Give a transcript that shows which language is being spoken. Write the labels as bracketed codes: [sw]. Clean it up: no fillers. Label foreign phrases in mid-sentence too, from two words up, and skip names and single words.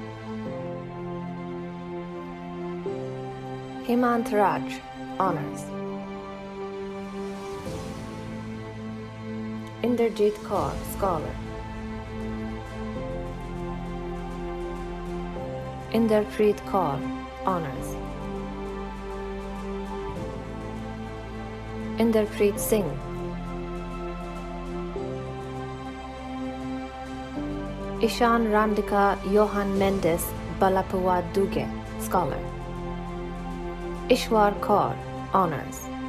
[en] Hemant Raj, Honors. Inderjeet Kaur, Scholar. Inderpreet Kaur, Honors. Inderpreet Singh. Ishan Ramdika Johan Mendes Balapua Duge, Scholar. Ishwar Kaur, Honors.